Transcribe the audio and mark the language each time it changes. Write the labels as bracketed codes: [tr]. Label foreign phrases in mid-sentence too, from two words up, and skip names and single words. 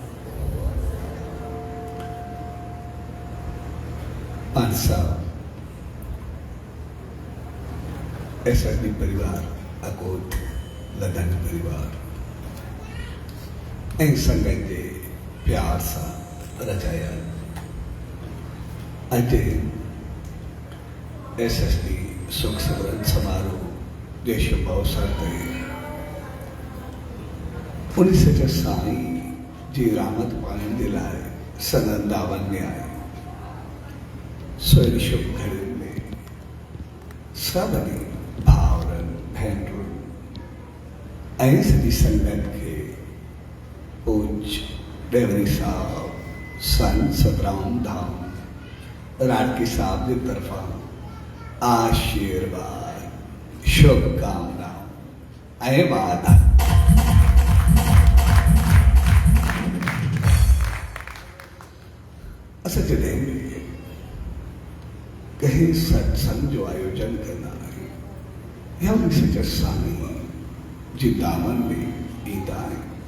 [sd] पांच साहब एसएसडी परिवार अकोट लदन परिवार ऐं संगत जे प्यार सां रचायल अॼु एसएसडी सुख सिमरन समारोह जे शुभ अवसर ते उन सच साईं जी रहमत पाइण जे लाइ सनंदावन में आए। सो शुभ घड़ियुनि में सभिनी भाउरनि भेनरुनि ऐं सॼी संगत खे पूज्य डेवरी साहब संत सतराम धाम राटकी साहब की तरफा आशीर्वाद शुभकामनाओं ऐं वादा। असां जॾहिं बि कंहिं सत्संग जो आयोजन कंदा आहियूं या उन सच साईं जी दामन में ईंदा आहियूं